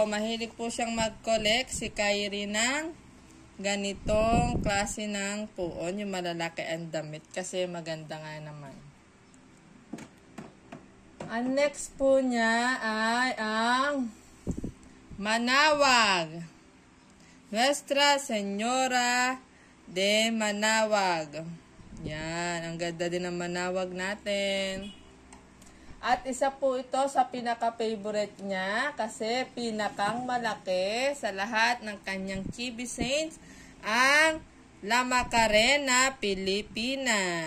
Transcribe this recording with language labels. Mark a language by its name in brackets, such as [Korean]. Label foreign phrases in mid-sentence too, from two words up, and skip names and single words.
[Filipino] Mahilig po siyang mag-collect si Kyrie ng ganitong klase ng puon. Yung malalaki ang damit. Kasi maganda nga naman. Ang next po niya ay ang Manawag. Nuestra Señora de Manawag. Yan, ang ganda din ng Manawag natin. At isa po ito sa pinaka-favorite niya kasi pinakang malaki sa lahat ng kanyang [English] chibi saints, [Filipino] ang La Macarena Pilipina.